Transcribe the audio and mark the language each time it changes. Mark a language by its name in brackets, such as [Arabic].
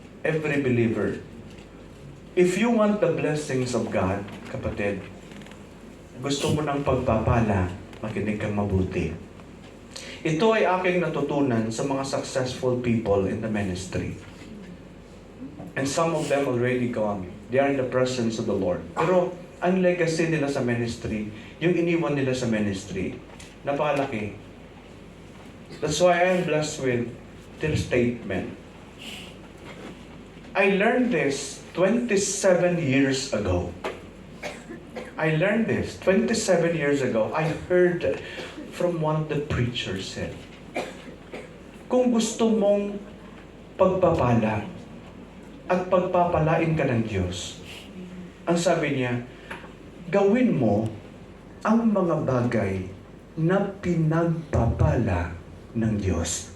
[English] Every believer. If you want the blessings of God, kapatid, [Filipino] gusto mo ng pagpapala, makinig kang mabuti. Ito ay aking natutunan sa mga [English] successful people in the ministry. And some of them already gone. They are in the presence of the Lord. [Filipino] Pero ang legacy nila sa ministry, yung iniwan nila sa ministry, napakalaki. [English] That's why I am blessed with their statement. I learned this 27 years ago. I learned this 27 years ago. I heard from one of the preachers said, [Filipino] kung gusto mong pagpapala at pagpapalain ka ng Diyos, ang sabi niya, gawin mo ang mga bagay na pinagpapala ng Diyos.